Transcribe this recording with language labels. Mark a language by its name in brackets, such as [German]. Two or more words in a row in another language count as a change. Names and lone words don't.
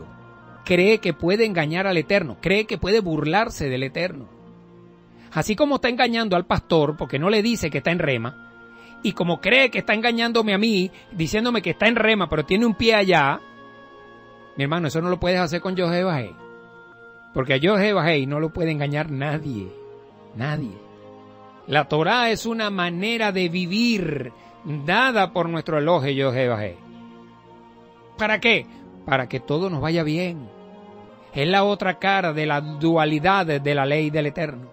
[Spanish] Cree que puede engañar al Eterno, cree que puede burlarse del Eterno. Así como está engañando al pastor, porque no le dice que está en Rema, y como cree que está engañándome a mí, diciéndome que está en Rema, pero tiene un pie allá, mi hermano, eso no lo puedes hacer con Yod-Heh Vah-Heh. Porque a Yod-Heh Vah-Heh no lo puede engañar nadie. Nadie. La Torá es una manera de vivir dada por nuestro Elohim Yod-Heh Vah-Heh. ¿Para qué? Para que todo nos vaya bien. Es la otra cara de la dualidad de la ley del Eterno.